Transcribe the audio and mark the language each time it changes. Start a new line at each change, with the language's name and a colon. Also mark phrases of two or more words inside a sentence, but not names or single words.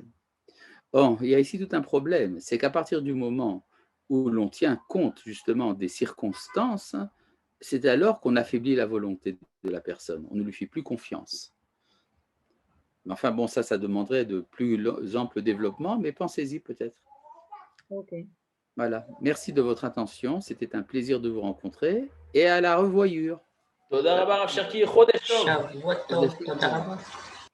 French: Or, il y a ici tout un problème, c'est qu'à partir du moment où l'on tient compte justement des circonstances, c'est alors qu'on affaiblit la volonté de la personne, on ne lui fait plus confiance. Mais enfin bon, ça demanderait de plus amples développements, mais pensez-y peut-être. Ok. Voilà, merci de votre attention, c'était un plaisir de vous rencontrer et à la revoyure.
Hebrew: תודה רבה, רב שרקי, חודש טוב. שבוע טוב, תודה רבה.